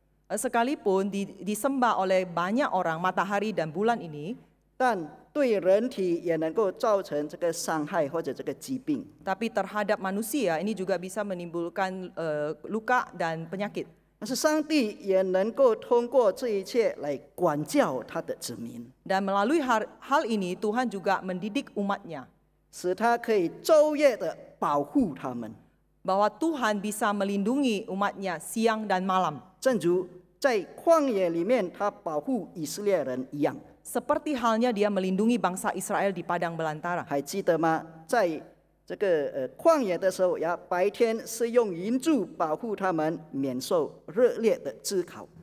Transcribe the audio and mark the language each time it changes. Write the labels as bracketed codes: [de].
[id] Sekalipun disembah oleh banyak orang matahari dan bulan ini, [zh] 但对人体也能够造成这个伤害或者这个疾病。 [id] tapi terhadap manusia ini juga bisa menimbulkan luka dan penyakit. [zh] 但是上帝也能够通过这一切来管教他的子民， [id] Dan melalui hal ini Tuhan juga mendidik umatnya [zh] 使他可以昼夜的保护他们， [id] bahwa Tuhan bisa melindungi umatnya siang dan malam. [zh] 正如在旷野里面他保护以色列人一样。 [id] Seperti halnya dia melindungi bangsa Israel di padang belantara. [zh] 还记得吗？在这个旷野的时候呀，白天是用银柱保护他们免受热烈的炙烤。